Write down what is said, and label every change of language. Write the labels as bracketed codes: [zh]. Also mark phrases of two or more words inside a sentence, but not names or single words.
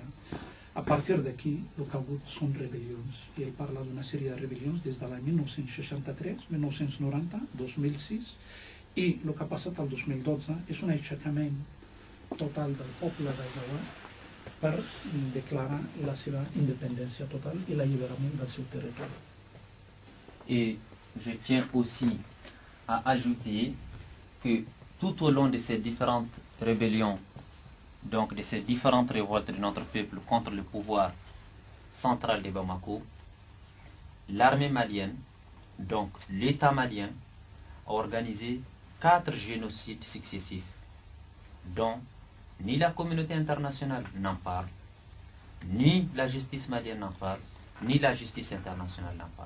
[ca] A partir d'aquí el que ha hagut són rebel·lions, i ell parla d'una sèrie de rebel·lions des de l'any 1963, 1990, 2006, i el que ha passat el 2012 és un aixecament total del poble d'Azawad per declarar la seva independència total i l'alliberament del seu territori. [fr] Et je tiens aussi à ajouter que tout au long de ces différentes rébellions, donc de ces différentes révoltes de notre peuple contre le pouvoir central de Bamako, l'armée malienne, donc l'État malien, a organisé 4 génocides successifs, dont ni la communauté internationale n'en parle, ni la justice malienne n'en parle, ni la justice internationale n'en parle.